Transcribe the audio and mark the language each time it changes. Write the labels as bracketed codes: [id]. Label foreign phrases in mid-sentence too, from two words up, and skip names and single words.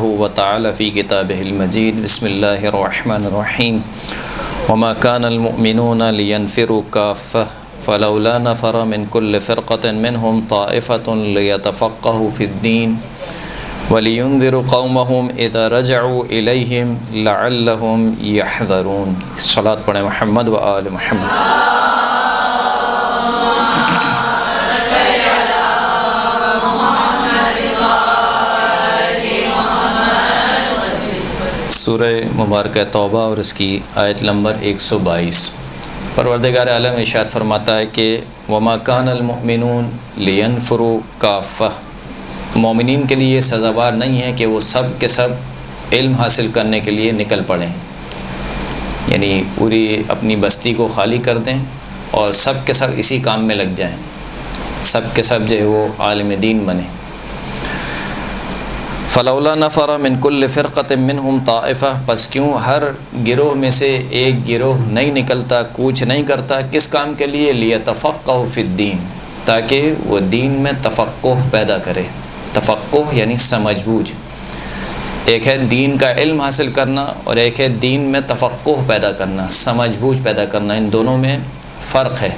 [ar] وتعالى في كتابه المجيد بسم الله الرحمن الرحيم وما كان المؤمنون لينفروا كافة فلولا نفر من كل فرقة منهم طائفة ليتفقهوا في الدين ولينذروا قومهم إذا رجعوا إليهم لعلهم يحذرون [ur] صلاة پڑھیں [ar] محمد و آل محمد [ur] سورہ مبارکہ توبہ اور اس کی آیت نمبر 122 پروردگار عالم ارشاد فرماتا ہے کہ وما [ar] کان المؤمنون لینفروا کافہ، [ur] مومنین کے لیے یہ سزاوار نہیں ہے کہ وہ سب کے سب علم حاصل کرنے کے لیے نکل پڑیں، یعنی پوری اپنی بستی کو خالی کر دیں اور سب کے سب اسی کام میں لگ جائیں، سب کے سب جو ہے وہ عالم دین بنیں۔ [ar] فلولا نفر من کل فرقۃ منہم طائفہ، [ur] پس کیوں ہر گروہ میں سے ایک گروہ نہیں نکلتا، کوچ نہیں کرتا، کس کام کے لیے؟ [ar] لیتفقہوا فی الدین، [ur] تاکہ وہ دین میں تفقہ پیدا کرے۔ تفقہ یعنی سمجھ بوجھ، ایک ہے دین کا علم حاصل کرنا اور ایک ہے دین میں تفقہ پیدا کرنا، سمجھ بوجھ پیدا کرنا، ان دونوں میں فرق ہے۔